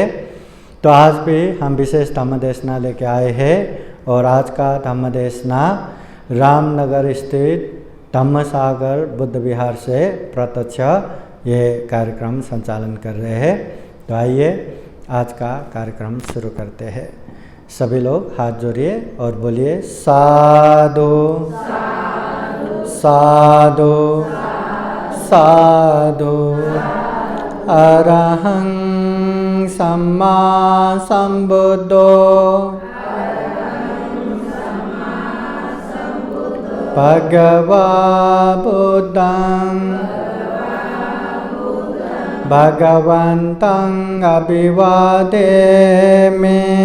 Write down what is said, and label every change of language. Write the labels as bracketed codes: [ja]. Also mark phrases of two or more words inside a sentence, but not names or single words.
[hi] तो आज भी हम विशेष धम्मदेशना लेके आए हैं और आज का धम्मदेशना रामनगर स्थित धम्मसागर बुद्ध विहार से प्रत्यक्ष ये कार्यक्रम संचालन कर रहे हैं। तो आइए आज का कार्यक्रम शुरू करते हैं। सभी लोग हाथ जोड़िए और बोलिए [pi] साधु साधु साधु। अरहं सम्मा संबुद्धो भगवा बुद्धं भगवन्तं अभिवादेमि।